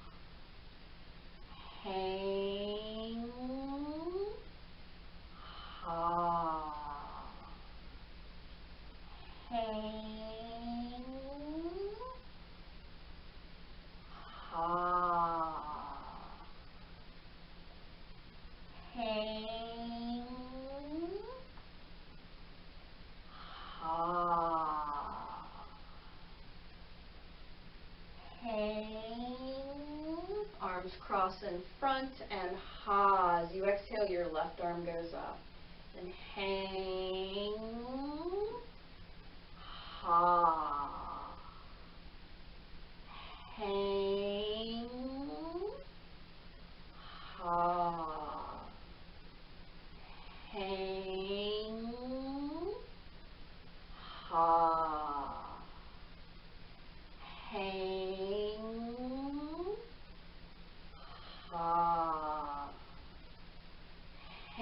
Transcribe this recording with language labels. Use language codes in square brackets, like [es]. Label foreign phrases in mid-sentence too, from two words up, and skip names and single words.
[en] hang, ha, hang, ha, hang, ha, hang, arms cross in front, and ha, as you exhale, your left arm goes up. Then hang, ha, hang, ha, hang, ha, hang, ha,